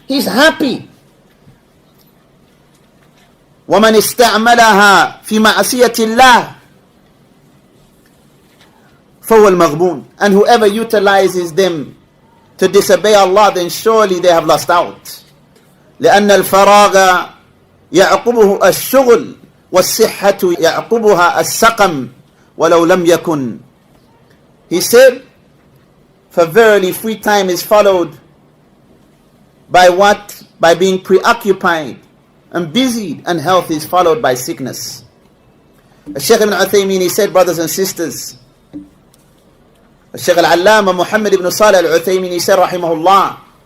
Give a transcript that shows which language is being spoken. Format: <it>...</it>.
<en>He's happy.</en> <ar>وَمَنِ اسْتَعْمَلَهَا فِي مَعْصِيَةِ اللَّهِ فَهُوَ الْمَغْبُونُ.</ar> <en>And whoever utilizes them to disobey Allah, then surely they have lost out.</en> <ar>لأن الفراغ يعقبه الشغل والصحة يعقبها السقم ولو لم يكن.</ar> <en>He said, for verily free time is followed by what? By being preoccupied and busied, and health is followed by sickness. Shaykh ibn Uthaymeen, he said, brothers and sisters, Shaykh al-Allama Muhammad ibn Salih al-Uthaymeen, he said, rahimahullah,</en>